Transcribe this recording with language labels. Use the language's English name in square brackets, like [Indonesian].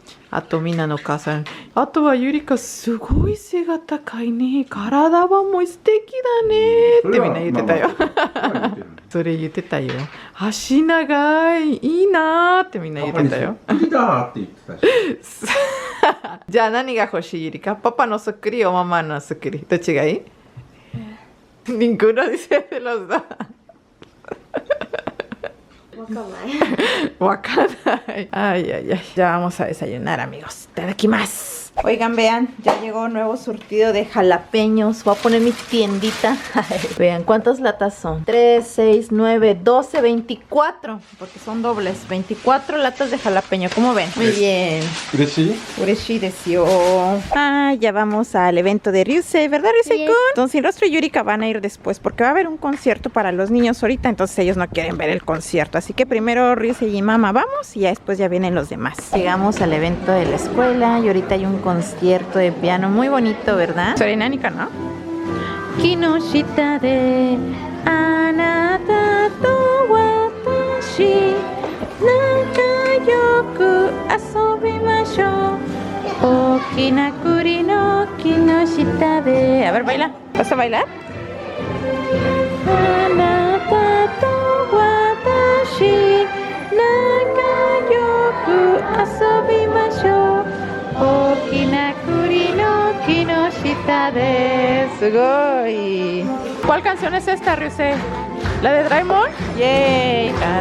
[Japanese] あとみんなのお母さん、あとはゆりかすごい背が高いね、体はもう素敵だねってみんな言ってたよ。それ言ってたよ。足長い、いいなってみんな言ってたよ。そっくりだって言ってたし。じゃあ何が欲しいゆりか？パパのそっくりおママのそっくり？どっちがいい？ [Spanish] Ninguno dice de los dos. [Japanese] わかんない。 [Spanish] Ay, ay, ay. Ya vamos a desayunar, amigos. [Japanese] Itadakimasu. [Spanish] Oigan, vean, ya llegó nuevo surtido de jalapeños. Voy a poner mi tiendita. Vean, ¿cuántas latas son? 3, 6, 9, 12, 24. Porque son dobles. 24 latas de jalapeño. ¿Cómo ven? Muy bien. [Japanese] ¿Ureshi? Ureshi desu. [Spanish] Ah, ya vamos al evento de Ryusei, ¿verdad, Ryusei-kun? Don Sinrostro y Yurika van a ir después porque va a haber un concierto para los niños ahorita. Entonces ellos no quieren ver el concierto. Así que primero Ryusei y Mama vamos y ya después ya vienen los demás. Llegamos al evento de la escuela y ahorita hay un concierto de piano muy bonito, ¿verdad? Soy Nanika, ¿no? Kinoshita de [Japanese] あなたと私仲良く遊びましょう大きな栗の木の下で [Spanish] A ver, baila. ¿Vas a bailar? [Japanese] あなたと私仲良く遊びましょう大きな栗の木の下で ¡Sugoi! [Spanish] ¿Cuál canción es esta, Ryusei? ¿La de Doraemon? ¡Yay!